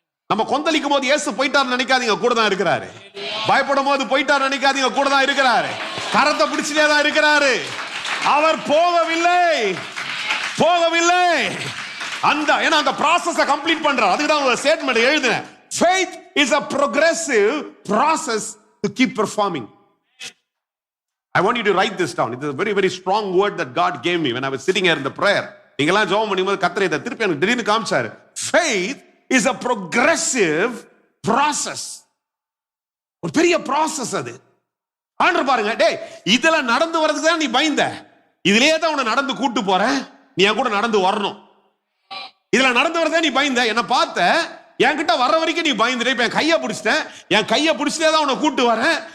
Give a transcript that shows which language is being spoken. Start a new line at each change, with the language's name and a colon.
Tamil: நம்ம கொந்தளிக்கும் போது இயேசு போயிட்டாரு நினைக்காதீங்க, கூட தான் இருக்கிறாரு. பயப்படும் போது போயிட்டாரு நினைக்காதீங்க, கூட தான் இருக்கிறாரு. கரத்தை பிடிச்சிட்டே தான் இருக்கிறாரு. அவர் போகவில்லை, போகவில்லை. அந்த ஏன்னா அந்த ப்ராசஸை கம்ப்ளீட் பண்றார். அதுக்கு தான் ஒரு ஸ்டேட்மெண்ட் எழுதினேன்.
English: Faith is a progressive process to keep performing. I want you to write this down. It is a very, very strong word that God gave me when I was sitting here in the prayer.
Tamil: நீங்களாம் ஜெபம் பண்ணும்போது கர்த்தர் இதை திருப்பி எனக்கு திடீர்னு காமிச்சாரு.
English: Faith is a progressive process.
Tamil: ஒரு பெரிய process அது. ஆண்டவர் பாருங்க, டேய் இதுல நடந்து வரதுக்கு தான் நீ பயந்த, இதுலயே தான் உன்னை நடந்து கூட்டு போறேன், நீ என் கூட நடந்து வரணும். இதுல நடந்து வரதே நீ பயந்த, என்ன பார்த்த, என்கிட்ட வர்ற வரைக்கும் நீ பயந்துட்ட, இப்ப என் கையை பிடிச்சிட்டேன், என் கையை பிடிச்சிட்டே தான் உன்னை கூட்டு வரேன்.